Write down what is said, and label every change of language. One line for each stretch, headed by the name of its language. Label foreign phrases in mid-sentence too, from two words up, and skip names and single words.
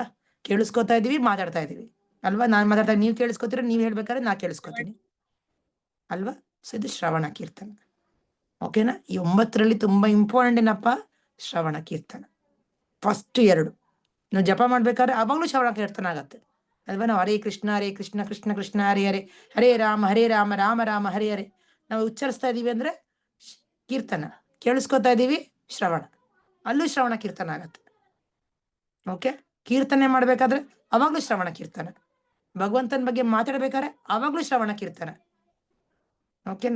Kannada: ಕೇಳಿಸ್ಕೊತಾ ಇದೀವಿ, ಮಾತಾಡ್ತಾ ಇದೀವಿ ಅಲ್ವಾ? ನಾನ್ ಮಾತಾಡ್ತಾ ನೀವ್ ಕೇಳಿಸ್ಕೊತೀರ, ನೀವ್ ಹೇಳ್ಬೇಕಾದ್ರೆ ನಾ ಕೇಳಿಸ್ಕೊತೀನಿ ಅಲ್ವಾ? ಸೊ ಇದು ಶ್ರವಣ ಕೀರ್ತನ. ಓಕೆನಾ? ಈ 9ರಲ್ಲಿ ತುಂಬಾ ಇಂಪಾರ್ಟೆಂಟ್ ಏನಪ್ಪ? ಶ್ರವಣ ಕೀರ್ತನ. ಫಸ್ಟ್ 2 ನಾವು ಜಪ ಮಾಡ್ಬೇಕಾದ್ರೆ ಅವಾಗ್ಲೂ ಶ್ರವಣ ಕೀರ್ತನ ಆಗತ್ತೆ ಅಲ್ವಾ. ನಾವು ಹರೇ ಕೃಷ್ಣ ಕೃಷ್ಣ ಕೃಷ್ಣ ಹರೇ ಹರೇ, ಹರೇ ರಾಮ ರಾಮ ರಾಮ ಹರೇ ಹರೇ ನಾವು ಉಚ್ಚರಿಸ್ತಾ ಇದೀವಿ ಅಂದ್ರೆ ಕೀರ್ತನ, ಕೇಳಿಸ್ಕೊತಾ ಇದೀವಿ ಶ್ರವಣ, ಅಲ್ಲೂ ಶ್ರವಣ ಕೀರ್ತನ ಆಗತ್ತೆ. ಓಕೆ, ಕೀರ್ತನೆ ಮಾಡ್ಬೇಕಾದ್ರೆ ಅವಾಗ್ಲೂ ಶ್ರವಣ ಕೀರ್ತನ, ಭಗವಂತನ ಬಗ್ಗೆ ಮಾತಾಡ್ಬೇಕಾದ್ರೆ ಅವಾಗ್ಲೂ ಶ್ರವಣ ಕೀರ್ತನ. ಓಕೆನಾ?